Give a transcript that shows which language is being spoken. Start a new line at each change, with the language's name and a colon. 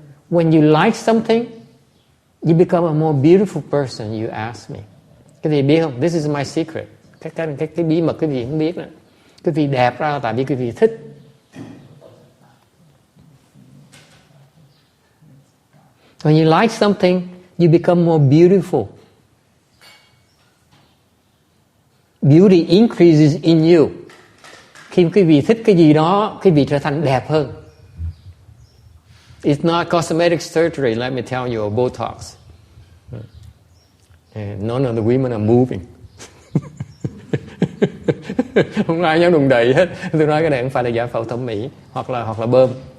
English: When you like something, you become a more beautiful person. You ask me.
Vietnamese: Cái gì biết không?
English: This is my secret.
Vietnamese: Cái bí mật cái gì không biết nữa. Cái gì đẹp ra là tại vì cái gì thích.
English: When you like something, you become more beautiful. Beauty increases in you.
Vietnamese: Khi quý vị thích cái gì đó, quý vị trở thành đẹp hơn.
English: It's not cosmetic surgery, let me tell you, or Botox. None of the women are moving.
Vietnamese: Không ai dám đụng đậy hết. Tôi nói cái này không phải là giải phẫu thẩm mỹ hoặc là bơm.